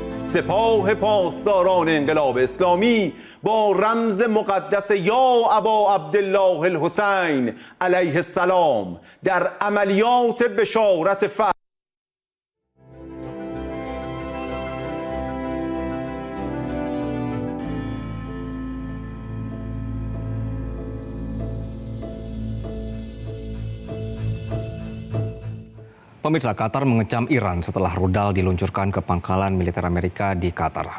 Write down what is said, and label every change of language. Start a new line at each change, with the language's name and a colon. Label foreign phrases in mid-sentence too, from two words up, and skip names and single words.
Persian: سپاه پاسداران انقلاب اسلامی با رمز مقدس
Arabic: یا ابا عبدالله الحسین علیه السلام
Persian: در عملیات بشارت فتح
Indonesian: Pemirsa, Qatar mengecam Iran setelah rudal diluncurkan ke pangkalan militer Amerika di Qatar.